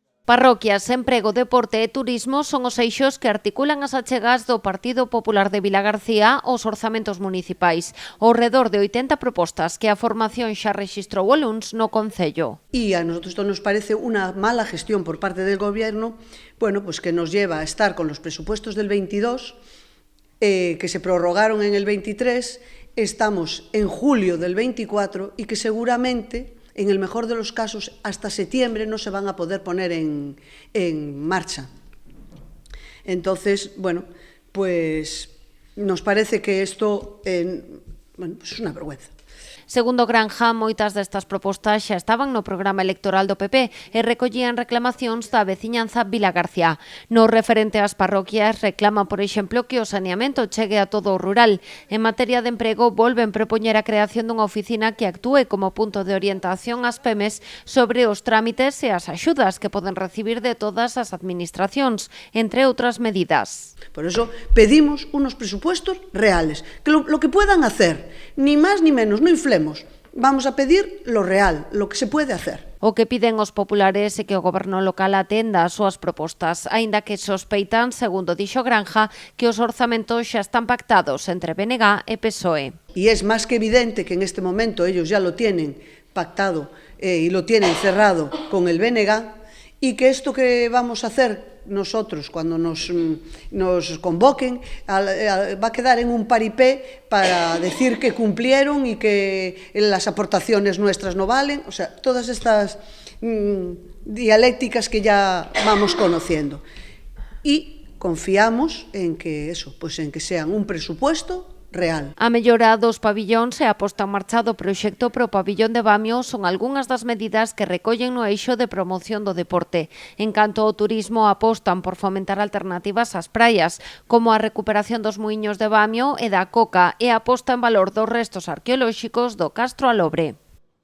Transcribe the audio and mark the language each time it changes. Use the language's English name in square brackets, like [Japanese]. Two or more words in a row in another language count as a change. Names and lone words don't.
[Galician] Parroquias, emprego, deporte e turismo son os eixos que articulan as achegas do Partido Popular de Vilagarcía aos orzamentos municipais. Ao redor de 80 propostas que a formación xa rexistrou o luns no Concello. [Spanish] Y a nosotros esto nos parece una mala gestión por parte del Gobierno, bueno, pues que nos lleva a estar con los presupuestos del 22, que se prorrogaron en el 23, estamos en julio del 24 y que seguramente, en el mejor de los casos, hasta septiembre no se van a poder poner en marcha. Entonces, bueno, pues nos parece que esto bueno, pues es una vergüenza. [Galician] Segundo Granja, moitas destas propostas xa estaban no programa electoral do PP e recollían reclamacións da veciñanza Vilagarcía. No referente ás parroquias, reclaman, por exemplo, que o saneamento chegue a todo o rural. En materia de emprego, volven propoñer a creación dunha oficina que actúe como punto de orientación ás PEMES sobre os trámites e as axudas que poden recibir de todas as administracións, entre outras medidas. [Spanish] Por eso pedimos unos presupuestos reales, que lo que puedan hacer, ni más ni menos, no inflemos. Vamos a pedir lo real, lo que se puede hacer. [Galician] O que piden os populares é que o goberno local atenda as súas propostas, aínda que sospeitan, segundo dixo Granja, que os orzamentos xa están pactados entre BNG e PSOE. [Spanish] Y es más que evidente que en este momento ellos ya lo tienen pactado y lo tienen cerrado con el BNG, y que esto que vamos a hacer nosotros cuando nos convoquen va a quedar en un paripé para decir que cumplieron y que las aportaciones nuestras no valen, o sea, todas estas dialécticas que ya vamos conociendo. Y confiamos en que eso, pues en que sean un presupuesto real. [Galician] A mellora dos pabillóns e a posta en marcha do proxecto pro pabillón de Bamio son algunhas das medidas que recollen no eixo de promoción do deporte. En canto ao turismo, apostan por fomentar alternativas ás praias, como a recuperación dos muiños de Bamio e da Coca e a posta en valor dos restos arqueolóxicos do Castro Alobre.